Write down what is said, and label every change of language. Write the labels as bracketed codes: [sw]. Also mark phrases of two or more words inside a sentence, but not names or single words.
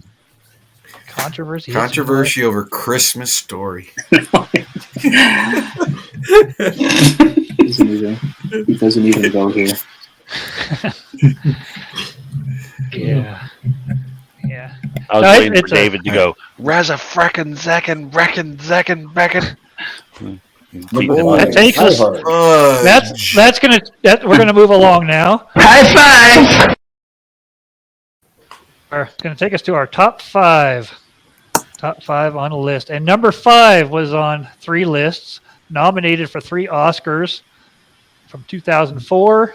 [en] Controversy over Christmas Story. It doesn't even go here. Yeah. I was waiting for David to go, Raza frackin' zackin' wreckin' zackin' beckin'. That takes us. We're gonna move along now. High five! We're gonna take us to our top five on a list, and number 5 was on 3 lists, nominated for 3 Oscars from 2004.